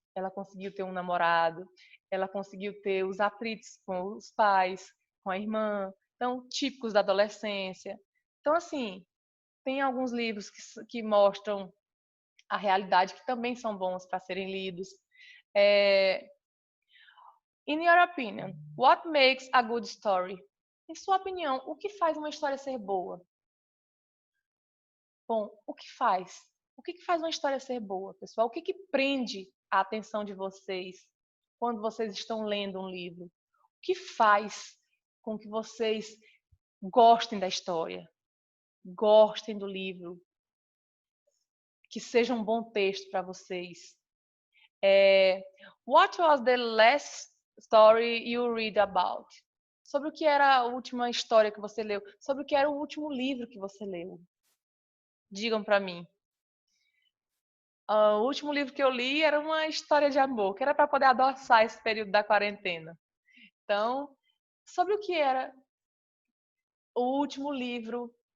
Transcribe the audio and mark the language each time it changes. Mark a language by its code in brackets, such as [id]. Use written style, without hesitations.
[pt] Ela conseguiu ter um namorado, ela conseguiu ter os atritos com os pais, com a irmã, então, típicos da adolescência. Então, assim, tem alguns livros que mostram a realidade que também são bons para serem lidos. [en] In your opinion, what makes a good story? [pt] Em sua opinião, o que faz uma história ser boa? Bom, o que faz? O que faz uma história ser boa, pessoal? O que prende a atenção de vocês quando vocês estão lendo um livro? O que faz com que vocês gostem da história, gostem do livro, que seja um bom texto para vocês? [en] What was the last story you read about? [pt] Sobre o que era a última história que você leu? Sobre o que era o último livro que você leu? Digam para mim. O último livro que eu li era uma história de amor, que era para poder adoçar esse período da quarentena. Então, sobre o que era o último livro?